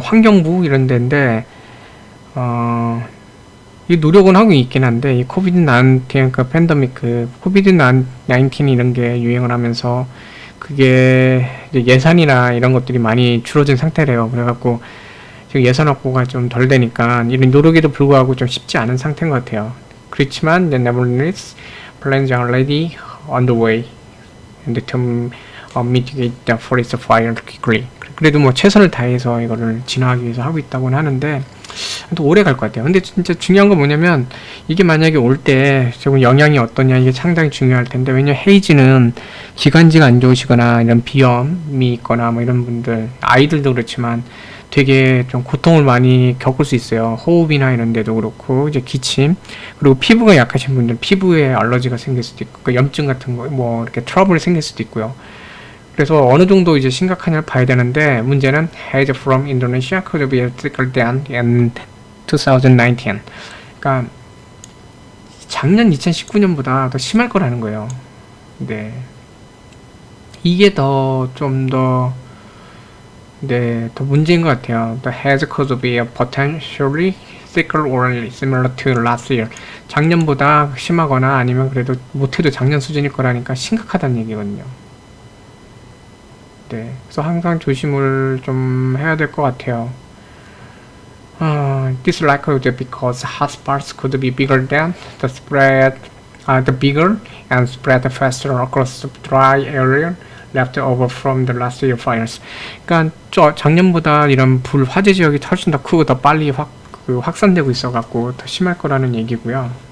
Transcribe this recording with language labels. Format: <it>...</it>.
<ko>환경부 이런 데인데 이 노력은 하고 있긴 한데 이 코비드-19 그 팬데믹 그 코비드-19 이런 게 유행을 하면서 그게 이제 예산이나 이런 것들이 많이 줄어든 상태래요. 그래갖고 지금 예산 확보가 좀 덜 되니까 이런 노력에도 불구하고 좀 쉽지 않은 상태인 것 같아요. 그렇지만</ko> <en>nevertheless plans are already underway and to mitigate the forest fire quickly.</en> <ko>그래도 뭐 최선을 다해서 이거를 진화하기 위해서 하고 있다고는 하는데 또 오래 갈 것 같아요. 근데 진짜 중요한 건 뭐냐면 이게 만약에 올 때 조금 영향이 어떠냐 이게 상당히 중요할 텐데, 왜냐면 헤이즈는 기관지가 안 좋으시거나 이런 비염이 있거나 뭐 이런 분들, 아이들도 그렇지만 되게 좀 고통을 많이 겪을 수 있어요. 호흡이나 이런 데도 그렇고 이제 기침, 그리고 피부가 약하신 분들 피부에 알러지가 생길 수도 있고 그 염증 같은 거 뭐 이렇게 트러블이 생길 수도 있고요. 그래서 어느 정도 이제 심각하냐를 봐야 되는데, 문제는</ko> <en>haze from Indonesia could be thicker than in 2019.</en> <ko>그러니까 작년 2019년보다 더 심할 거라는 거예요. 네, 이게 좀 더 더 문제인 것 같아요.</ko> <en>The haze could be potentially thicker or similar to last year.</en> <ko>작년보다 심하거나 아니면 그래도 못해도 작년 수준일 거라니까 심각하다는 얘기거든요. 네, 그래서 항상 조심을 좀 해야 될 것 같아요.</ko> <en>This likely because hotspots could be bigger than the bigger and spread faster across the dry area left over from the last year fires.</en> <ko>그러니까 작년보다 이런 불 화재 지역이 훨씬 더 크고 더 빨리 확산되고 있어갖고 더 심할 거라는 얘기고요.</ko>